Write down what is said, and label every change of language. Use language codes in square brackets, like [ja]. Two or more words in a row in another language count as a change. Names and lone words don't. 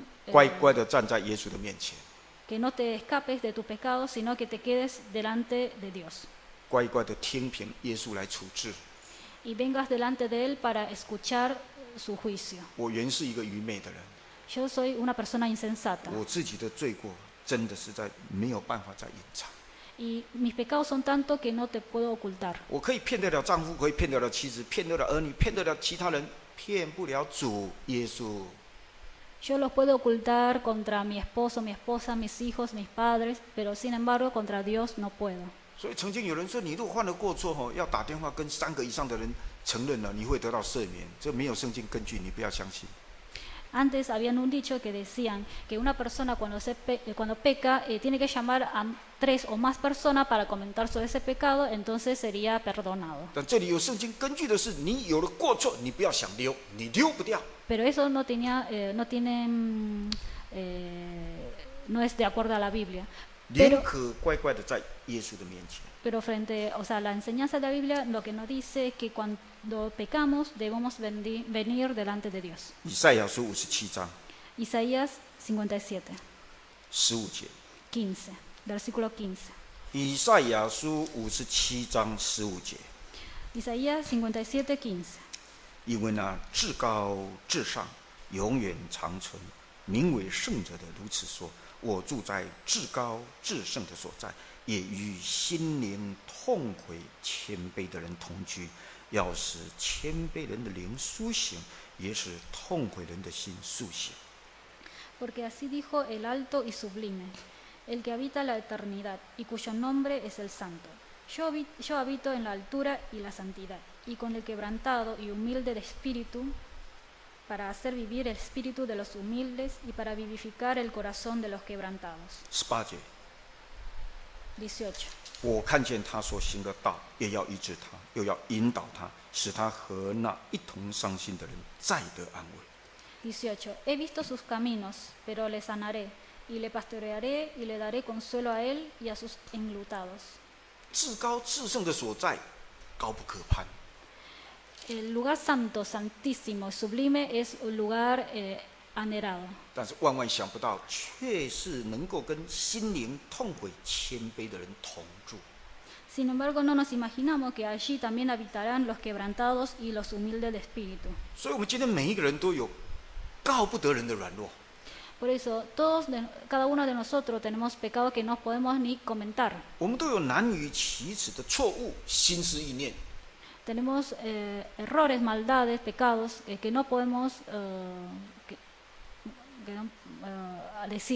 [zh] 乖乖的站在耶稣的面前， [es] que no te escapes de tus pecados, sino que te quedes delante de Dios [zh] 乖乖的听凭耶稣来处置。 [es] y vengas delante de Él para escuchar su juicio. [zh] 我原是一个愚昧的人， [es] Yo soy una persona insensata [zh] 我自己的罪过真的实在没有办法再隐藏。 [es] y mis pecados son tanto que no te puedo ocultar. [zh] 我可以骗得了丈夫，可以骗得了妻子，骗得了儿女，骗得了其他人，骗不了主耶稣。 [es] Yo los puedo ocultar contra mi esposo, mi esposa, mis hijos, mis padres, pero sin embargo contra Dios no puedo. [zh] 所以曾经有人说，你如果犯了过错要打电话跟3个以上的人承认了，你会得到赦免。这没有圣经根据，你不要相信。 [es] Antes habían un dicho que decían que una persona cuando peca tiene que llamar a 3 o más personas para comentar sobre ese pecado, entonces sería perdonado. [zh] 但这里有圣经根据的是，你有了过错，你不要想溜，你溜不掉。 [es] Pero eso no es de acuerdo a la Biblia. [zh] 宁可乖乖的在耶稣的面前。 [es] Pero frente, o sea, la enseñanza de la Biblia lo que nos dice es que cuando pecamos debemos venir delante de Dios. [zh] 以赛亚书57章 [es] Isaías 57, [zh] 15节。 [es] 15, versículo 15. [zh] 以赛亚书57章15节。 [es] Isaías 57, 15. [zh] 因为那至高至上、永远长存、名为圣者的如此说：我住在至高至圣的所在，也与心灵痛悔谦卑的人同居，要使谦卑人的灵苏醒，也使痛悔人的心苏醒。 [es] Porque así dijo el alto y sublime, el que habita la eternidad y cuyo nombre es el Santo. Yo habito en la altura y la santidad, y con el quebrantado y humilde de espíritu, para hacer vivir el espíritu de los humildes y para vivificar el corazón de los quebrantados. [zh] 18 节， [es] 18. [zh] 我看见他所行的道，也要医治他，又要引导他，使他和那一同伤心的人再得安慰。 [es] 18. He visto sus caminos, pero le sanaré, y le pastorearé y le daré consuelo a él y a sus enlutados. [zh] 至高至圣的所在，高不可攀。 [es] El lugar santo, santísimo, sublime es un lugar anhelado. [zh] 但是万万想不到，却是能够跟心灵痛悔、谦卑的人同住。 [es] Sin embargo, no nos imaginamos que allí también habitarán los quebrantados y los humildes de espíritu. [zh] 所以，我们今天每一个人都有告不得人的软弱。 [es] Por eso, cada uno de nosotros tenemos pecados que no podemos ni comentar. [zh] 我们都有难于启齿的错误、心思意念。 [es] Tenemos errores, maldades, pecados que no podemos decir.